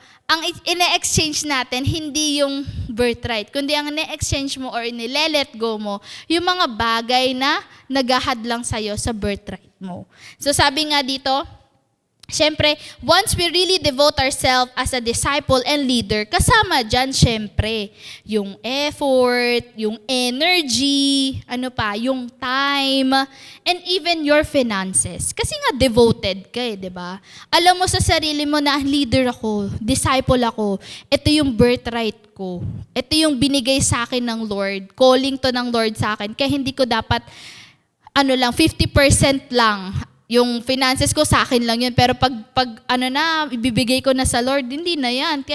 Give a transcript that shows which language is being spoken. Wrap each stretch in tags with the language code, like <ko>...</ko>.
<tl>Ang ine-exchange natin, hindi yung birthright, kundi ang ine-exchange mo or nile-let go mo, yung mga bagay na naghahadlang sa'yo sa birthright mo.</tl> <en>So</en> <tl>sabi nga dito, syempre,</tl> <en>once we really devote ourselves as a disciple and leader,</en> <tl>kasama dyan, syempre,</tl> <en>yung effort, yung energy, yung time, and even your finances.</en> <tl>Kasi nga devoted ka di ba? Alam mo sa sarili mo na leader ako, disciple ako, ito yung birthright ko. Ito yung binigay sa akin ng Lord, calling to ng Lord sa akin, kaya hindi ko dapat, 50% lang, yung finances ko sa akin lang yun, pero pag ibibigay ko na sa Lord, hindi na yan.</tl>